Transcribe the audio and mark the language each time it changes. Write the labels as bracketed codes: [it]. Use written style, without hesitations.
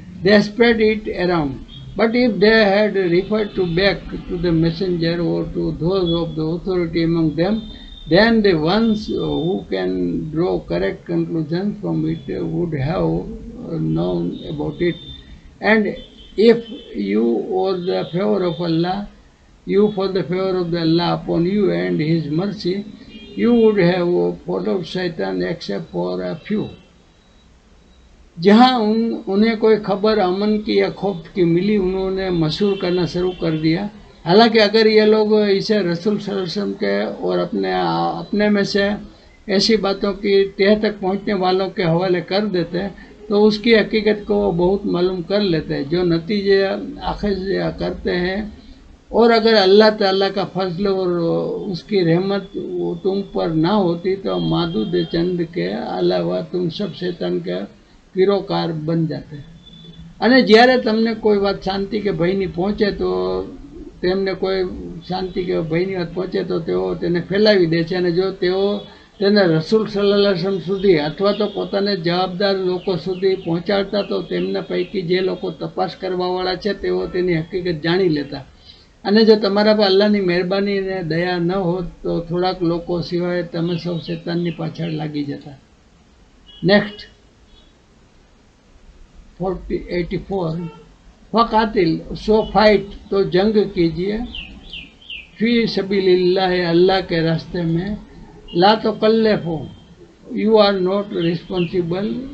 [en] They spread it around but if they had referred to back to the messenger और to those of the authority among them then the ones who can draw correct conclusion from it would have known about it. And if you or the favor of Allah, you for the favor of the Allah upon you and His mercy, you would have followed Satan except for a few. [hi] जहाँ उन्हें कोई खबर अमन की या खौफ की मिली उन्होंने मशहूर करना शुरू कर दिया. हालांकि अगर ये लोग इसे रसूल सल्लल्लाहु अलैहि वसल्लम के और अपने में से ऐसी बातों की तह तक पहुँचने वालों के हवाले कर देते तो उसकी हकीकत को वो बहुत मालूम कर लेते हैं जो नतीजे आखिर करते हैं. और अगर अल्लाह ताला का फजल और उसकी रहमत तुम पर ना होती तो मादूद चंद के अलावा तुम सब शैतान के पीरोकार बन जाते. [gu] અને જ્યારે તમને કોઈ વાત શાંતિ કે ભયની પહોંચે તો તેમને કોઈ શાંતિ કે ભયની વાત પહોંચે તો તેઓ તેને ફેલાવી દે છે અને જો તેઓ તેને રસૂલ સલ્લલ્લાહુ અલૈહિ વસલ્લમ સુધી અથવા તો પોતાને જવાબદાર લોકો સુધી પહોંચાડતા તો તેમના પૈકી જે લોકો તપાસ કરવાવાળા છે તેઓ તેની હકીકત જાણી લેતા. અને જો તમારા પર અલ્લાહની મહેરબાની અને દયા ન હોત તો થોડાક લોકો સિવાય તમે સૌ શૈતાનની પાછળ લાગી જતા. [hi] નેક્સ્ટ 84 [ar] फ़क़ातिल [en] so fight [hi] तो जंग कीजिए [ar] फ़ी सबीलिल्लाह [hi] अल्लाह के रास्ते में [ar] ला तो कल्लफ़ो [en] you are not responsible